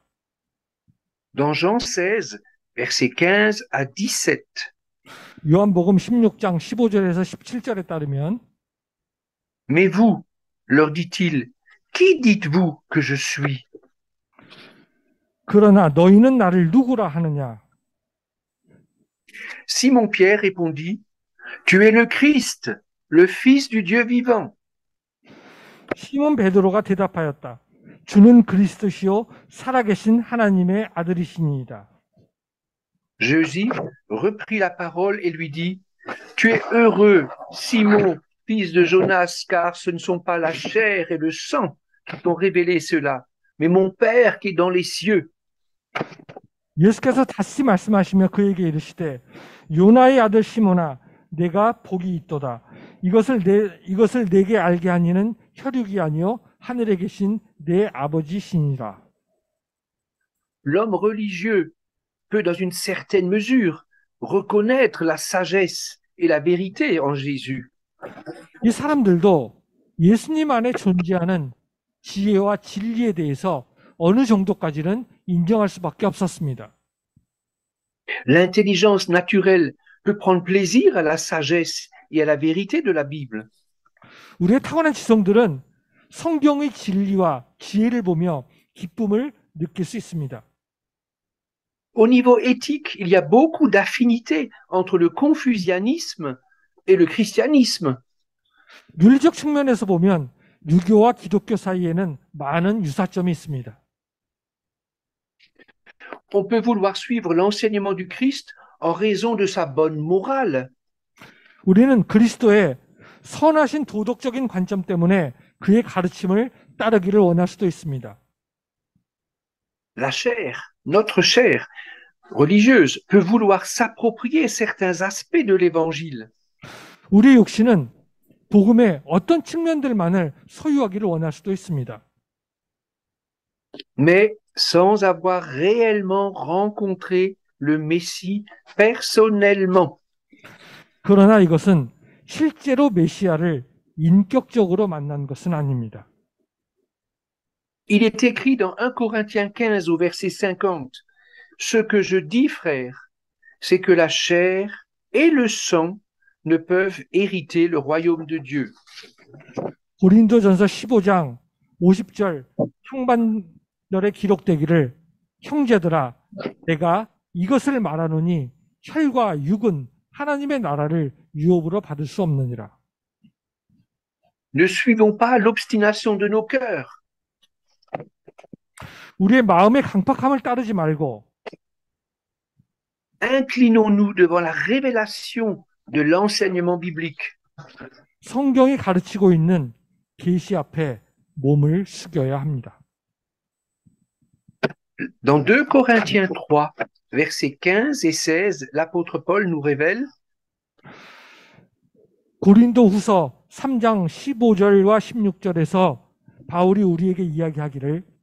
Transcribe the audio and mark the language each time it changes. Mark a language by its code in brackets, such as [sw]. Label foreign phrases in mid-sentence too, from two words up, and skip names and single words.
[fr] Dans Jean 16, versets 15 à 17. [ko] 요한복음 16장 15절에서 17절에 따르면 [fr] Mais vous, leur dit-il, qui dites-vous que je suis? [ko] 그러나 너희는 나를 누구라 하느냐? [fr] Simon-Pierre répondit, Tu es le Christ, le Fils du Dieu vivant. [ko] 시몬 베드로가 대답하였다. 주는 그리스도시요 살아계신 하나님의 아들이시니이다. [fr] Jésus reprit la parole et lui dit, Tu es heureux, Simon, fils de Jonas, car ce ne sont pas la chair et le sang qui t'ont révélé cela, mais mon Père qui est dans les cieux. [ko] 예수께서 다시 말씀하시며 그에게 이르시되 요나의 아들 시몬아 내가 복이 있도다. 이것을 내게 알게 하니는 혈육이 아니요 하늘에 계신 내 아버지시니라. [fr] L'homme religieux peut, dans une certaine mesure, reconnaître la sagesse et la vérité en Jésus. [ko] 이 사람들도 예수님 안에 존재하는 지혜와 진리에 대해서 어느 정도까지는 인정할 수밖에 없었습니다. [fr] L'intelligence naturelle peut prendre plaisir à la sagesse et à la vérité de la Bible. [ko] 우리의 타고난 지성들은 성경의 진리와 지혜를 보며 기쁨을 느낄 수 있습니다. [fr] Au niveau éthique, il y a beaucoup d'affinités entre le confucianisme et le christianisme. [ko] 윤리적 측면에서 보면 유교와 기독교 사이에는 많은 유사점이 있습니다. [fr] On peut vouloir suivre l'enseignement du Christ en raison de sa bonne morale. [ko] 우리는 그리스도의 선하신 도덕적인 관점 때문에 그의 가르침을 따르기를 원할 수도 있습니다. [fr] La chair, notre chair religieuse, peut vouloir s'approprier certains aspects de l'évangile. [ko] 우리 육신은 복음의 어떤 측면들만을 소유하기를 원할 수도 있습니다. [fr] Mais sans avoir réellement rencontré le Messie personnellement. [ko] 그러나 이것은 실제로 메시아를 인격적으로 만난 것은 아닙니다. [fr] Il est écrit dans 1 Corinthiens 15 au verset 50, Ce que je dis, frères, c'est que la chair et le sang ne peuvent hériter le royaume de Dieu. [ko] 고린도전서 15장 50절 상반절에 기록되기를 형제들아, 내가 이것을 말하노니 혈과 육은 하나님의 나라를 유업으로 받을 수 없느니라. [fr] Ne suivons pas l'obstination de nos cœurs. [ko] 우리의 마음의 강팍함을 따르지 말고 [fr] Inclinons-nous devant la révélation de l'enseignement biblique. [ko] 성경이 가르치고 있는 계시 앞에 몸을 숙여야 합니다. [fr] Dans 2 Corinthiens 3, versets 15 et 16, l'apôtre Paul nous révèle [ko] 고린도후서 3장 15절과 16절에서 바울이 우리에게 이야기하기를